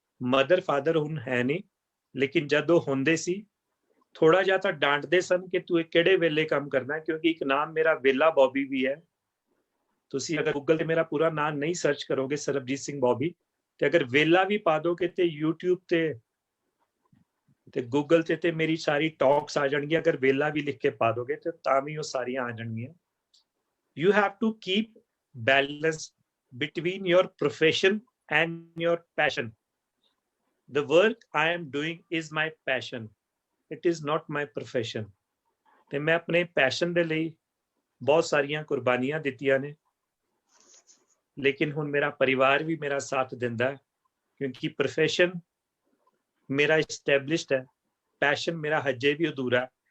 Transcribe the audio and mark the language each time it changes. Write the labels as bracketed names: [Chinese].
[Punjabi] Mother father ਹੁਣ ਹੈ ਨਹੀਂ, ਲੇਕਿਨ ਜਦ ਉਹ ਹੁੰਦੇ ਸੀ ਥੋੜਾ ਜਿਹਾ ਤਾਂ ਡਾਂਟਦੇ ਸਨ ਕਿ ਤੂੰ ਇਹ ਕਿਹੜੇ ਵੇਲੇ ਕੰਮ ਕਰਨਾ, ਕਿਉਂਕਿ ਇੱਕ ਨਾਮ ਮੇਰਾ ਵੇਲਾ ਬੌਬੀ ਵੀ ਹੈ। ਤੁਸੀਂ ਅਗਰ ਗੂਗਲ ਤੇ ਮੇਰਾ ਪੂਰਾ ਨਾਮ ਨਹੀਂ ਸਰਚ ਕਰੋਗੇ ਸਰਬਜੀਤ ਸਿੰਘ ਬੌਬੀ, ਤੇ ਅਗਰ ਵੇਲਾ ਵੀ ਪਾ ਦੋਗੇ ਤੇ YouTube ਤੇ ਗੂਗਲ ਤੇ ਮੇਰੀ ਸਾਰੀ ਟਾਕਸ ਆ ਜਾਣਗੀਆਂ। ਅਗਰ ਵੇਲਾ ਵੀ ਲਿਖ ਕੇ ਪਾ ਦੋਗੇ ਤੇ ਤਾਂ ਵੀ ਉਹ ਸਾਰੀਆਂ ਆ ਜਾਣਗੀਆਂ। [English] You have to keep balance between your profession and your passion. The work I am doing is my passion. It is not my profession. [Punjabi] ਤੇ ਮੈਂ ਆਪਣੇ ਪੈਸ਼ਨ ਦੇ ਲਈ ਬਹੁਤ ਸਾਰੀਆਂ ਕੁਰਬਾਨੀਆਂ ਦਿੱਤੀਆਂ ਨੇ, ਲੇਕਿਨ ਹੁਣ ਮੇਰਾ ਪਰਿਵਾਰ ਵੀ ਮੇਰਾ ਸਾਥ ਦਿੰਦਾ ਹੈ, ਕਿਉਂਕਿ ਪ੍ਰੋਫੈਸ਼ਨ ਮੇਰਾ ਐਸਟੈਬਲਿਸ਼ਡ ਹੈ, ਪੈਸ਼ਨ ਮੇਰਾ ਹਜੇ ਵੀ ਅਧੂਰਾ ਹੈ।